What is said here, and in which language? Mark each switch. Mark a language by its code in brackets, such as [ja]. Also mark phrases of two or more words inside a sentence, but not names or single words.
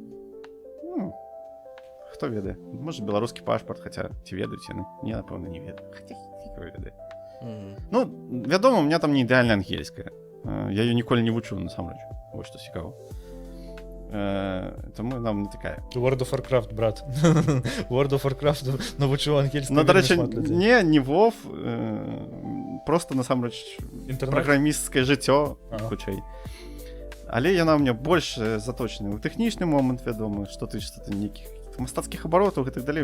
[be] Хто ведае? Можа, беларускі пашпарт, хаця ці ведаюць яны? Не, напэўна, не ведаю. Хаця хто ведае. Ну, вядома, [ru] у меня [be] там не ідэальна ангельская. Я её ніколі не вучу, насамрэч. Вось што цікава. Тому нам не такая. World of Warcraft, брат. World of Warcraft навучыў ангельскую. Ну, дарэчы, не WoW, просто насамрэч праграмісцкае жыццё, хутчэй. Але яна ў мяне больш заточаная ў тэхнічны момант, вядома, што тычыцца нейкіх мастацкіх абаротаў і так далей.